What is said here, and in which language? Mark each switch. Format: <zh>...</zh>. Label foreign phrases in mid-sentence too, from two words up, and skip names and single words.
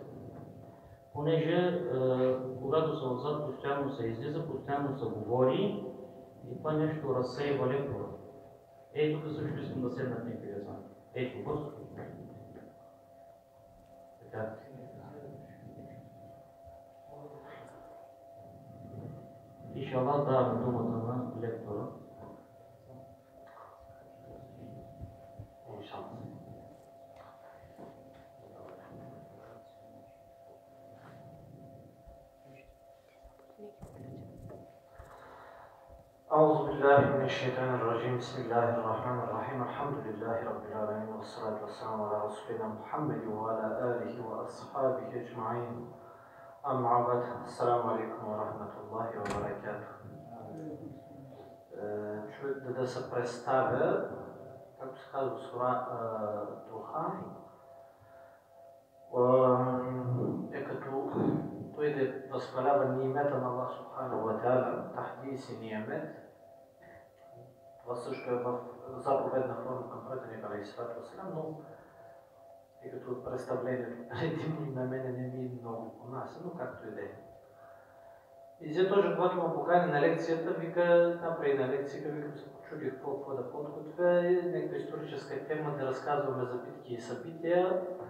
<bg>Понеже когато са отзад, постоянно се излиза, постоянно се говори и това нещо разсейва лектора. Ей, тук също искам да седнат някакви деца. Ей, тук бързо. Така. Иншаллах даваме думата на лектора.</bg> <ar>أعوذ بالله من الشيطان الرجيم بسم الله الرحمن الرحيم الحمد لله رب العالمين والصلاة والسلام على رسولنا محمد وعلى آله وأصحابه أجمعين أما بعد السلام عليكم ورحمة الله وبركاته.</ar> <bg>Човек да се представя, както се казва сура Духан, е като той да възхвалява ниемета на Аллах</bg> <ar>سبحانه وتعالى,</ar> <bg>тахдис и ниемет. Това също е в заповедна форма към пратеник</bg> <ar>عليه الصلاة والسلام,</ar> <bg>но тъй като представлението преди на мене не ми е много понасено, както и да е. И взе тоже, когато ме покани на лекцията, вика, направи на лекцията, викам се почудих какво да подготвя, някаква историческа тема да разказваме за битки и събития.</bg>